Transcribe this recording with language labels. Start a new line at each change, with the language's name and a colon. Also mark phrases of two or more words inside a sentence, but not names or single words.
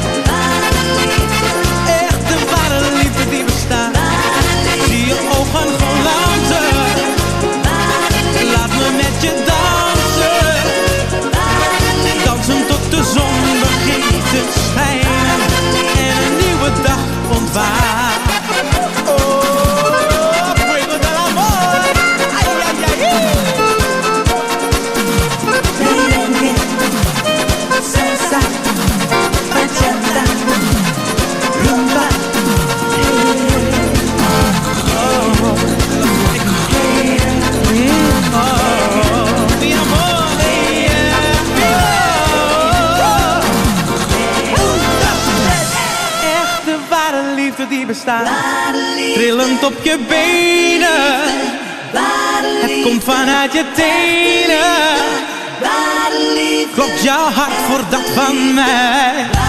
Dutch: Echte ware liefde die bestaat, zie je ogen glanzen. Laat me met je dansen, dansen tot de zon begint te schijnen en een nieuwe dag ontwaakt.
Spanish: Oh, fuego del amor, ay, ay, ay, ay. Merengue, salsa, bachata, rumba. Mi amor,
Dutch: echte ware liefde die bestaat, trillend op je benen. Het komt vanuit je tenen. Klopt jouw hart voor dat van mij?